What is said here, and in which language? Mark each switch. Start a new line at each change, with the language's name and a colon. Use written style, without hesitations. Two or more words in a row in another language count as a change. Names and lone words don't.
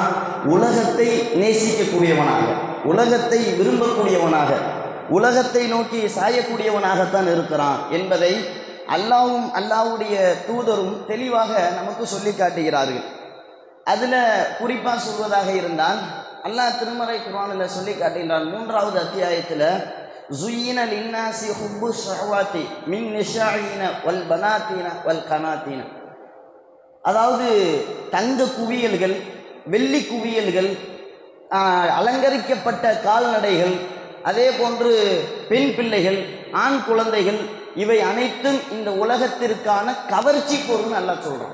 Tamil: உலகத்தை நேசிக்கக்கூடியவனாக, உலகத்தை விரும்பக்கூடியவனாக, உலகத்தை நோக்கி சாயக்கூடியவனாகத்தான் இருக்கிறான் என்பதை அல்லாஹ்வும் அல்லாஹ்வுடைய தூதரும் தெளிவாக நமக்கு சொல்லி காட்டுகிறார்கள். அதில் குறிப்பாக சொல்வதாக இருந்தால் அல்லாஹ் திருமறை குர்ஆனில் சொல்லி காட்டுகின்றான். 3வது அத்தியாயத்தில்
Arabic: زُيِّنَ لِلنَّاسِ حُبُّ الشَّهَوَاتِ مِنَ النِّسَاءِ وَالْبَنَاتِ وَالْقَنَاطِيرِ,
Tamil: அதாவது தங்க குவியல்கள், வெள்ளி குவியல்கள், அலங்கரிக்கப்பட்ட கால்நடைகள், அதே போன்று பெண் பிள்ளைகள், ஆண் குழந்தைகள், இவை அனைத்தும் இந்த உலகத்திற்கான கவர்ச்சி பொருள்னு அல்லாஹ் சொல்கிறான்.